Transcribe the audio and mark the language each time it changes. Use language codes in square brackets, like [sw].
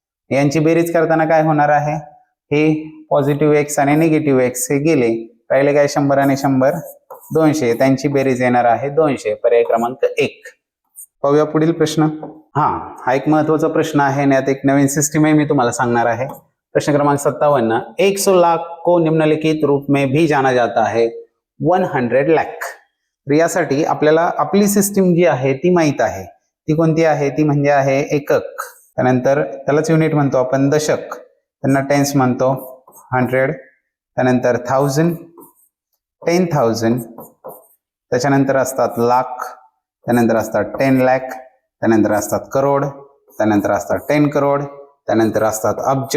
[mr] यांची बेरीज करताना काय होणार आहे, हे पॉझिटिव्ह एक्स आणि निगेटिव्ह एक्स हे गेले, राहिले काय 100 आणि 100 200. त्यांची बेरीज येणार आहे 200. पर्याय क्रमांक 1. पाहूया पुढील प्रश्न. हा एक महत्वाचा प्रश्न आहे आणि यात एक नवीन सिस्टीम आहे, मी तुम्हाला सांगणार आहे. प्रश्न क्रमांक 57. [hi] 100 लाख को निम्नलिखित रूप में भी जाना जाता है 100 लाख. [mr] तर यासाठी आपल्याला आपली सिस्टीम जी आहे ती माहित आहे. ती कोणती आहे, ती म्हणजे आहे एकक. त्यानंतर त्यालाच युनिट म्हणतो आपण दशक, त्यांना टेन्स म्हणतो 100. त्यानंतर 1000, 10,000. त्याच्यानंतर असतात लाख, त्यानंतर असतात 10 लाख, त्यानंतर असतात करोड, त्यानंतर असतात 10 करोड, त्यानंतर असतात अब्ज.